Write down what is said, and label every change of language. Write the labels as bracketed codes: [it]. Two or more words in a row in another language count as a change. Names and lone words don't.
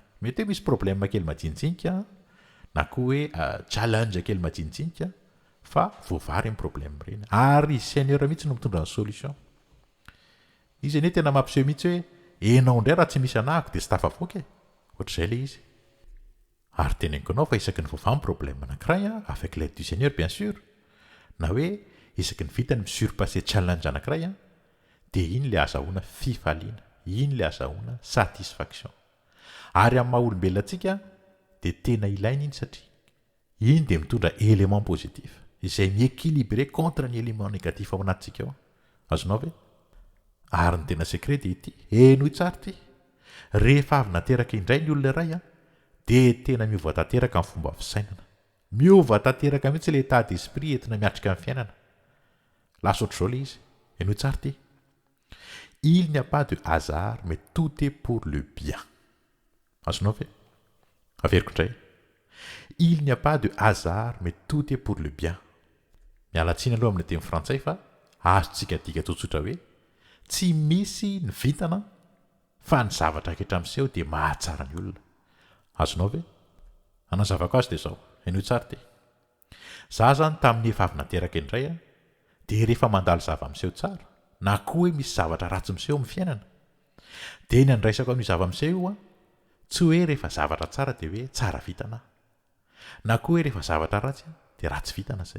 [mg] Mety hoe misy problème kely majinijinika na koa hoe challenge kely majinijinika fa voavary amin'ny problème ireny. Ary Seigneur mihitsy no mitondra ny solution. Izy anie tena mampiseho mihitsy hoe enao indray raha tsy misy anahako dia tsy tafavoaka. Ohatr'izay ilay izy. Ary teneniko anao fa isaky ny voavamy problème anankiray [fr] avec l'aide du Seigneur bien sûr. [mg] Na hoe isaky ny vitany misurpasser challenge anankiray dia iny ilay azahoana fifaliana, iny ilay azahoana satisfaction. Ary amin'ny maha-olombelona antsika dia tena ilaina iny satria iny dia mitondra [fr] élément positif [mg] izay miéquilibré contre ny [fr] élément négatif [mg] ao anatintsika ao. Azonao ve? Ary ny tena secret dia ity, enoy tsara ity. Rehefa avy nateraka indray ny olona iray dia tena miova tanteraka amin'ny fomba fisainana. Miova tanteraka mihitsy ilay [fr] état d'esprit [mg] entina miatrika amin'ny fiainana. Lasa ohatr'izao ilay izy. Enoy tsara ity. [fr] Il n'y a pas de hasard, mais tout est pour le bien. [mg] Azonao ve? Averiko indray. [fr] Il n'y a pas de hasard, mais tout est pour le bien. [mg] Mialatsiny aloha amin'ny teny frantsay fa azontsika dika tsotsotra hoe tsy misy ny vitana fa ny zavatra anketra miseho dia mahatsara ny olona. Azonao ve? Anazavako azy dia izao, eny tsara ty. Za zany tamin'ny efa avy nateraka indray dia rehefa mandalo zava-miseho tsara, na koa hoe misy zavatra ratsy miseho amin'ny fiainana, dia ny andraisako amin'io zava-miseho io tsy hoe rehefa zavatra tsara dia hoe tsara vitana, na koa hoe rehefa zavatra ratsy dia ratsy vitana izay.